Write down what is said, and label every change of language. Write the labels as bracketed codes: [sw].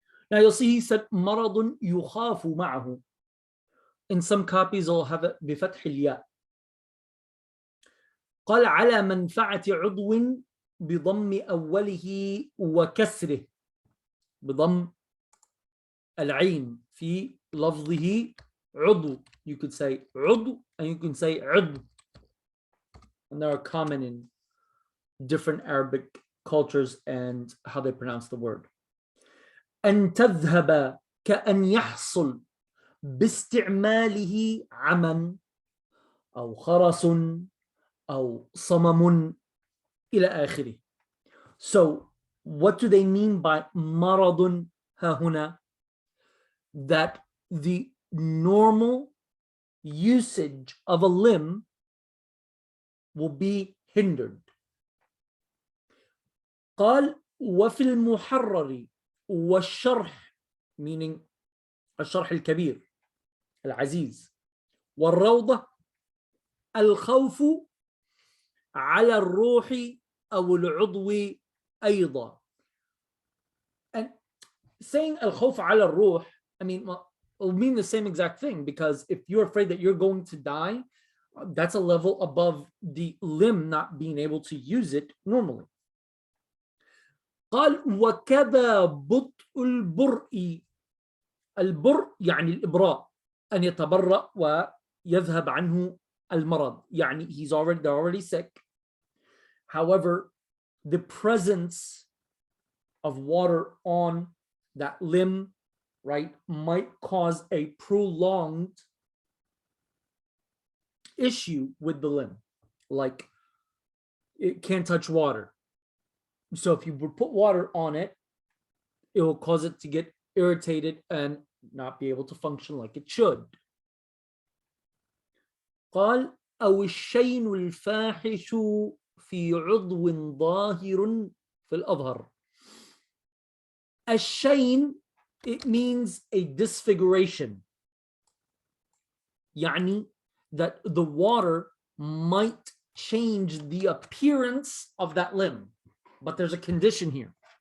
[en] Now you'll see he said [ar] مرض يخاف معه. [en] In some copies I'll have it [ar] بفتح الياء. قال على منفعة عضو بضم أوله وكسره بضم العين في لفظه عضو. [en] You could say عضو and you can say عضو, and they are common in different Arabic cultures and how they pronounce the word. [ar] أن تذهب كأن يحصل باستعماله عمى أو خرس أو صمم إلى آخره. [en] So what do they mean by [ar] مرض ها هنا? [en] That the normal usage of a limb will be hindered. [ar] قال وفي المحرر والشرح, [en] meaning [ar] الشرح الكبير العزيز, والروضة الخوف على الروح أو العضو أيضا. [en] And saying [ar] الخوف على الروح, [en] I mean, it'll mean the same exact thing, because if you're afraid that you're going to die, that's a level above the limb not being able to use it normally. [ar] قال وكذا بطء البرء. البرء يعني الإبراء, أن يتبرأ ويذهب عنه المرض, يعني [en] they're already sick. However, the presence of water on that limb, right, might cause a prolonged issue with the limb, like it can't touch water. So if you put water on it, it will cause it to get irritated and not be able to function like it should. [ar] قال أو الشين الفاحش في عضو ظاهر في الأظهر. [en] الشين, it means a disfiguration. [ar] يعني [en] that the water might change the appearance of that limb. But there's a condition here.